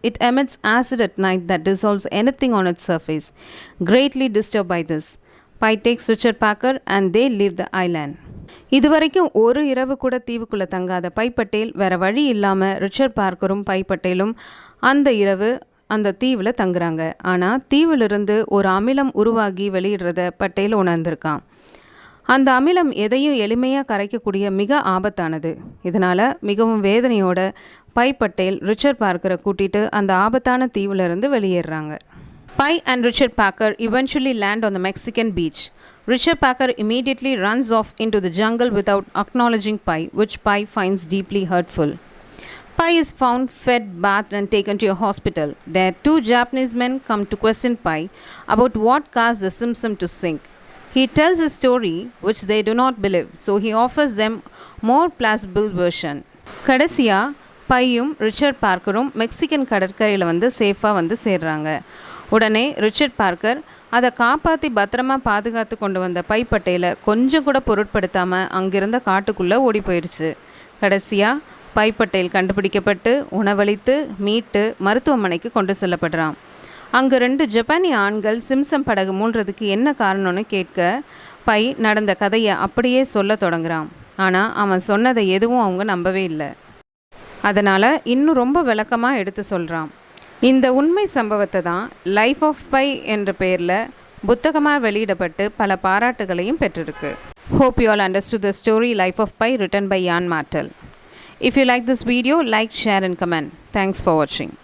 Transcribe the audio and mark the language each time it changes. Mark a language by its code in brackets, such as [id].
[en] It emits acid at night that dissolves anything on its surface. Greatly disturbed by this, Pi takes Richard Parker and they leave the island. [ta] இதுவரைக்கும் ஒரு இரவு கூட தீவுக்குள்ளே தங்காத by Patel வேறு வழி இல்லாமல் Richard பார்க்கரும் by பட்டேலும் அந்த இரவு அந்த தீவில் தங்குறாங்க. ஆனால் தீவிலிருந்து ஒரு அமிலம் உருவாகி வெளியிடுறத பட்டேல் உணர்ந்திருக்கான். அந்த அமிலம் எதையும் எளிமையாக கரைக்கக்கூடிய மிக ஆபத்தானது. இதனால் மிகவும் வேதனையோட பை பட்டேல் ரிச்சர்ட் பார்க்கரை கூட்டிகிட்டு அந்த ஆபத்தான தீவிலிருந்து வெளியேறாங்க. [en] Pi and Richard Parker eventually land on the Mexican beach. Richard Parker immediately runs off into the jungle without acknowledging Pi, which Pi finds deeply hurtful. Pi is found, fed, bathed and taken to a hospital. There 2 Japanese men come to question Pi about what caused the Simpson to sink. He tells his story, which they do not believe, so he offers them more plausible version. [ta] கடைசியாக பையும் Richard பார்க்கரும் Mexican கடற்கரையில் வந்து சேஃபாக வந்து சேர்றாங்க. உடனே Richard Parker அதை காப்பாற்றி பத்திரமா பாதுகாத்து கொண்டு வந்த பை பட்டேலை கொஞ்சம் கூட பொருட்படுத்தாமல் அங்கிருந்த காட்டுக்குள்ளே ஓடி போயிடுச்சு. கடைசியாக பை பட்டேல் கண்டுபிடிக்கப்பட்டு உணவளித்து மீட்டு மருத்துவமனைக்கு கொண்டு செல்லப்படுறான். அங்கே 2 ஜப்பானிய ஆண்கள் சிம்சம் படகு மூழ்கிறதுக்கு என்ன காரணம்னு கேட்க பை நடந்த கதையை அப்படியே சொல்ல தொடங்குறான். ஆனால் அவன் சொன்னதை எதுவும் அவங்க நம்பவே இல்லை. அதனால் இன்னும் ரொம்ப விளக்கமாக எடுத்து சொல்கிறான். இந்த உண்மை சம்பவத்தை தான் லைஃப் ஆஃப் பை என்ற பெயரில் புத்தகமாக வெளியிடப்பட்டு பல பாராட்டுகளையும் பெற்றிருக்கு. [en] Hope you all understood the story Life of Pi written by YANN MARTAL. If you like this video, like, share and comment. Thanks for watching.